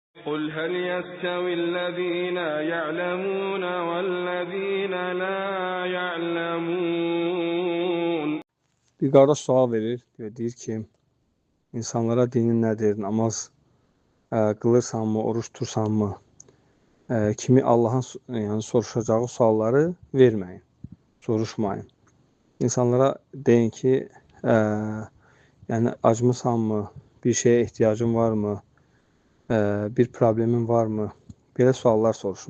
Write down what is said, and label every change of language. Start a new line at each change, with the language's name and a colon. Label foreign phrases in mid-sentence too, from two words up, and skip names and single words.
Arabic: قُلْ هَلْ يَسْتَوِي الَّذِينَ يَعْلَمُونَ وَالَّذِينَ لَا يَعْلَمُونَ.
Azerbaijani: Bir qardaş sual verir ve deyir ki, insanlara dinin nədir, namaz qılırsanmı, oruç tutursanmı, kimi Allahın yəni soruşacağı sualları verməyin, soruşmayın. İnsanlara deyin ki, yəni acmısanmı, bir şeye ihtiyacın varmı, bir problemin varmı, belə suallar soruşun.